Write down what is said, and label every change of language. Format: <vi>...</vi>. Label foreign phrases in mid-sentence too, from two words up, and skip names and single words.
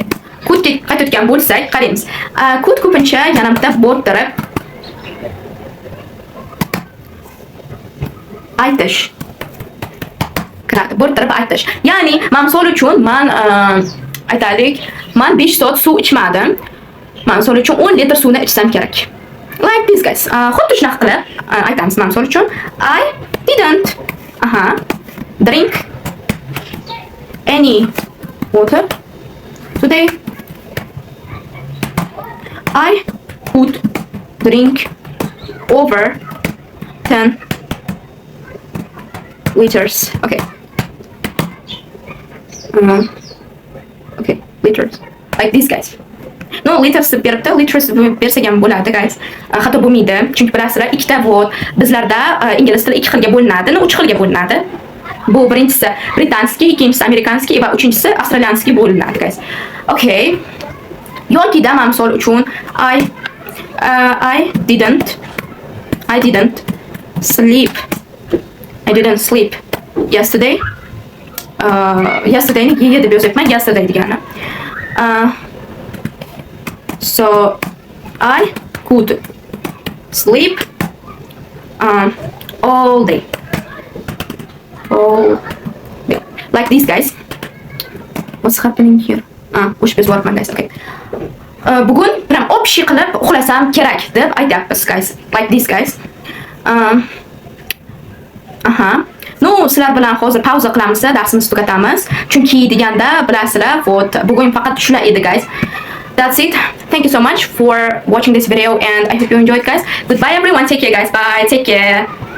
<uz>Could-ga qaytayotgan bo'lsak, qaraymiz. Could ko'pincha yana bitta bo'rttirib aytish. Bo'rttirib aytish. Ya'ni, misol uchun men aytaylik, men 5 soat suv ichmadim. Misol uchun 10 litr suvni ichsam kerak.</uz> <en>Like this guys.</en> <uz>Xuddi shunaqa qilib aytamiz. Misol uchun</uz> <en>I didn't drink any water today. I would drink over 10 liters. Okay. Okay, liters. Like these guys. No, liters beribdi, liters</en> <uz>bersak ham bo'ladi</uz> <en>guys.</en> <uz>Xato bo'lmaydi. Chunki bilasizlar, ikkita vod bizlarda ingliz tili ikki xilga bo'linadi, uch xilga bo'linadi. Bu birinchisi britanskiy, ikkinchisi amerikanskiy va uchinchisi avstraliyanskiy bo'linadi guys.</uz> <en>Okay.</en> <uz>Yokida misol uchun</uz> <en>I didn't sleep. I didn't sleep yesterday.</en> <uz>Yesterday ni deb yozyapman, yesterday degani.</uz> <en>So I could sleep all day. All day. Like these guys. What's happening here?</en> <uz>O'sh biz bo'lyapman guys. Okay. Bugun bilan общий qilib uxlasam kerak deb aytyapmiz guys.</uz> <en>Like these guys. No,</en> <uz>sizlar bilan hozir pauza qilamiz, darsimizni tugatamiz. Chunki deganda bilasizlar, вот bugun faqat shular edi guys.</uz> <en>That's it. Thank you so much for watching this video and I hope you enjoyed guys. Goodbye everyone. Take care guys. Bye. Take care.</en>